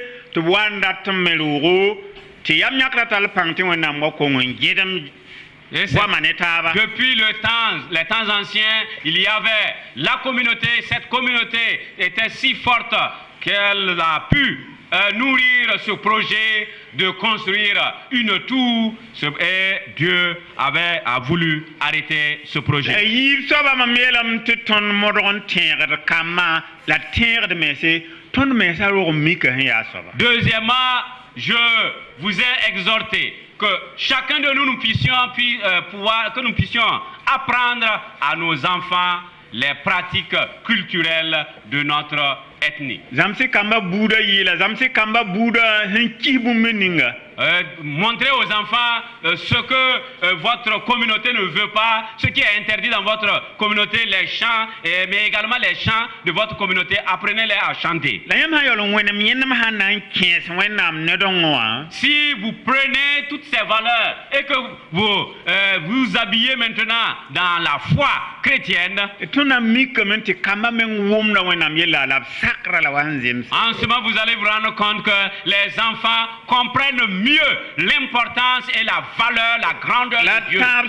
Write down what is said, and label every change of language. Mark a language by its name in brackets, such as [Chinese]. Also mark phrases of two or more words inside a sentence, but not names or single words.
[Mossi] tɩ b wa n dat n me roogo tɩ yam yãkra tall pãng tɩ wẽnnaam wa kong n gẽdem goama ne taaba. [French] Depuis les temps anciens, il y avait la communauté. Cette communauté était si forte qu'elle a pu nourrir ce projet de construire une tour, et Dieu a voulu arrêter ce projet. [Mossi] Yɩɩr soaba mam yeelame tɩ tõnd modg n tẽegd kambã la tẽegd mese tõnd mensã rog mika sẽn yaa soaba. [French] Deuxièmement, je vous ai exhorté que chacun de nous, que nous puissions apprendre à nos enfants les pratiques culturelles de notre ethnie. [Mossi] Zamse kamba buda yila, zamse kamba buda henkibu meninga. [French] Montrez aux enfants ce que votre communauté ne veut pas, ce qui est interdit dans votre communauté, les chants, mais également les chants de votre communauté. Apprenez-les à chanter. Si vous prenez toutes ces valeurs et que vous vous habillez maintenant dans la foi chrétienne, en ce moment vous allez vous rendre compte que les enfants comprennent mieux l'importance et la valeur, la grandeur de Dieu.